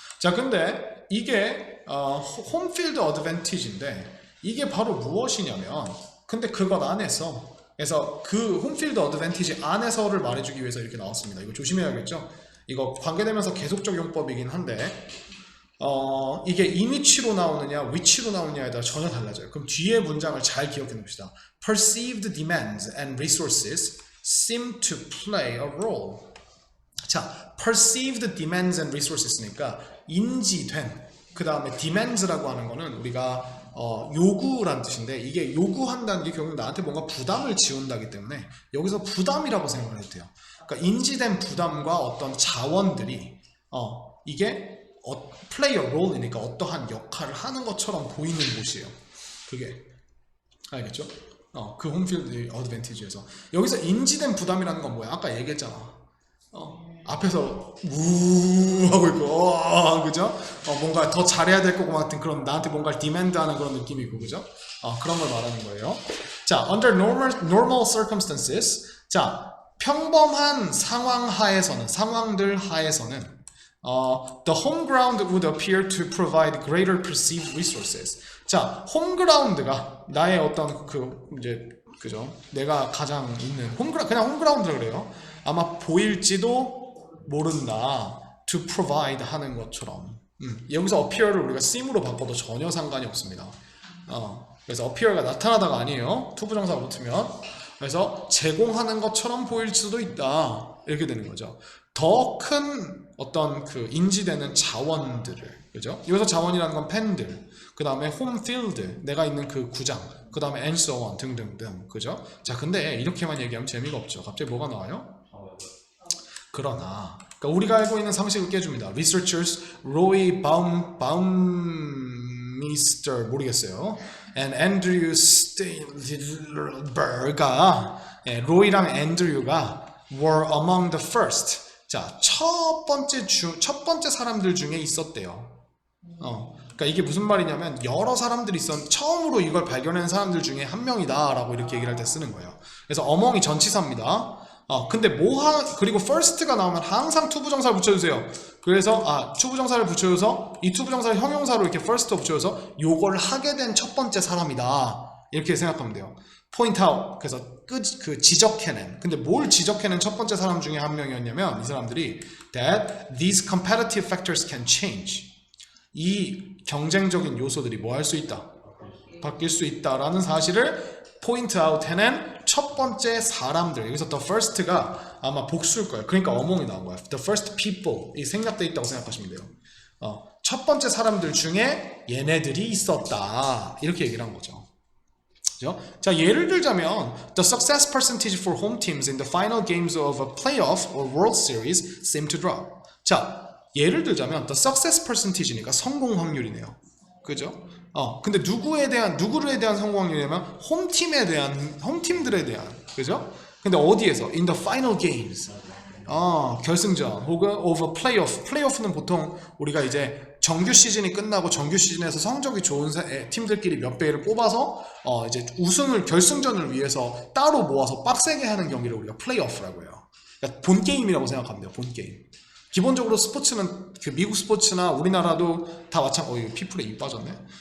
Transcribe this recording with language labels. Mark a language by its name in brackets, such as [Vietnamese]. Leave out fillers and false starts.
[Korean] 자, 근데 이게 홈필드 어드밴티지인데 이게 바로 무엇이냐면, 근데 그것 안에서, 그래서 그 홈필드 어드밴티지 안에서를 말해주기 위해서 이렇게 나왔습니다. 이거 조심해야겠죠? 이거 관계되면서 계속적 용법이긴 한데 이게 이미치로 나오느냐 위치로 나오느냐에 따라 전혀 달라져요. 그럼 뒤에 문장을 잘 기억해 놓읍시다. [English] Perceived demands and resources seem to play a role. [Korean] 자, [English] perceived demands and resources [Korean] 니까 인지된, 그 다음에 demands라고 하는 거는 우리가 요구란 뜻인데, 이게 요구한다는 게 결국 나한테 뭔가 부담을 지운다기 때문에 여기서 부담이라고 생각을 해도 돼요. 그러니까 인지된 부담과 어떤 자원들이 이게 [English] play a role [Korean] 이니까 어떠한 역할을 하는 것처럼 보이는 곳이에요. 그게 알겠죠? 그 홈필드 어드밴티지에서 여기서 인지된 부담이라는 건 뭐야? 아까 얘기했잖아. 앞에서 우 하고 있고, 그죠? 뭔가 더 잘해야 될 거고 같은 그런 나한테 뭔가를 디맨드하는 그런 느낌이 있고, 그죠? 그런 걸 말하는 거예요. [English] 자, under normal circumstances, 자, [Korean] 평범한 상황 하에서는 상황들 하에서는 [English] the home ground would appear to provide greater perceived resources. [Korean] 자, 홈그라운드가 나의 어떤 이제 그죠? 내가 가장 있는 그냥 홈그라운드라 그래요. 아마 보일지도 모른다. to provide 하는 것처럼. 여기서 appear를 우리가 seem으로 바꿔도 전혀 상관이 없습니다. 그래서 appear가 나타나다가 아니에요. 투부정사가 붙으면. 그래서 제공하는 것처럼 보일 수도 있다. 이렇게 되는 거죠. 더 큰 어떤 인지되는 자원들을, 그죠? 여기서 자원이라는 건 팬들, 그 다음에 홈필드, 내가 있는 그 구장, 그 다음에 and so on 등등등, 그죠? 자, 근데 이렇게만 얘기하면 재미가 없죠. 갑자기 뭐가 나와요? 그러나, 그러니까 우리가 알고 있는 상식을 깨줍니다. Researchers Roy Baumeister 모르겠어요. and Andrew Steinberg가 로이랑 앤드류가 [English] were among the first. [Korean] 자, 첫 번째 사람들 중에 있었대요. 그러니까 이게 무슨 말이냐면 여러 사람들이 처음으로 이걸 발견한 사람들 중에 한 명이다라고 이렇게 얘기를 할 때 쓰는 거예요. 그래서 among이 전치사입니다. 근데 그리고 first가 나오면 항상 투부정사를 붙여주세요. 그래서 투부정사를 붙여줘서 이 투부정사를 형용사로 이렇게 first로 붙여줘서 요걸 하게 된 첫 번째 사람이다. 이렇게 생각하면 돼요. point out. 그래서 지적해낸. 근데 뭘 지적해낸 첫 번째 사람 중에 한 명이었냐면 이 사람들이 [English] that these competitive factors can change. [Korean] 이 경쟁적인 요소들이 뭐 할 수 있다? 바뀔 수 있다라는 사실을 point out 해낸 첫 번째 사람들. 여기서 the first가 아마 복수일 거예요. 그러니까 어몽이 나온 거예요. [English] the first people. [Korean] 이 생략돼 있다고 생각하시면 돼요. 첫 번째 사람들 중에 얘네들이 있었다. 이렇게 얘기를 한 거죠. 그죠? 자, 예를 들자면 [English] the success percentage for home teams in the final games of a playoff or World Series seem to drop. [Korean] 자, 예를 들자면 [English] the success percentage [Korean] 니까 성공 확률이네요. 그죠? 근데 누구에 대한 성공 확률이냐면 홈팀들에 대한, 그죠? [English] 근데 어디에서? In the final games. [Korean] 결승전 혹은 [English] of a playoff. [Korean] 플레이오프는 보통 우리가 이제 정규 시즌이 끝나고 정규 시즌에서 성적이 좋은 팀들끼리 몇 배를 뽑아서 이제 결승전을 위해서 따로 모아서 빡세게 하는 경기를 우리가 플레이오프라고 해요. 그러니까 본 게임이라고 생각하면 돼요. 본 게임. 기본적으로 스포츠는 미국 스포츠나 우리나라도 다 마찬가지고 피플에 입 빠졌네.